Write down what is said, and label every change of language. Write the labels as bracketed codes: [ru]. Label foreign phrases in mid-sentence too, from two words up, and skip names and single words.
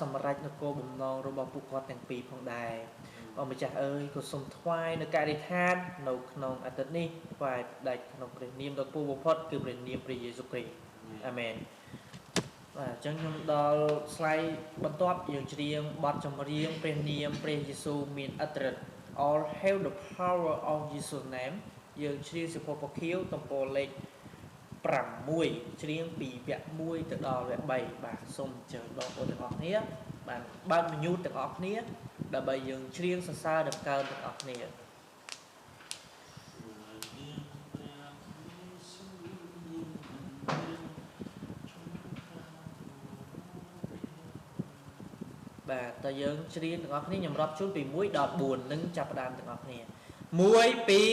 [km] សម្រេចនៅគោលបំណងរបស់ពួកគាត់ទាំងពីរផងដែរអម្ចាស់អើយក៏សូមថ្វាយនៅការអធិដ្ឋាននៅក្នុងអាទិត្យនេះថ្វាយផ្ដាច់ក្នុងព្រះនាមដ៏ពូបំផុតគឺព្រះនាមព្រះយេស៊ូវគ្រីស្ទអាមែនបាទអញ្ចឹងខ្ញុំដល់ slide បន្ទាប់យើងច្រៀងបទចម្រៀងព្រះនាមព្រះយេស៊ូវមានឥទ្ធិឫទ្ធិ [en] All hail the power of Jesus name [km] យើងច្រៀងសិភពពខៀវទំព័រលេខ 6ច្រៀងពីវគ្គ1ទៅដល់វគ្គ3បាទសូមអញ្ជើញបងប្អូនទាំងអស់គ្នាបានបើក mute ទាំងអស់គ្នាដើម្បីយើងច្រៀងសរសើរដល់កើទាំងអស់គ្នា បាទតើយើងច្រៀងទាំងអស់គ្នាខ្ញុំរាប់ជូនពី1ដល់4នឹងចាប់ផ្ដើមទាំងអស់គ្នា1 2 3 4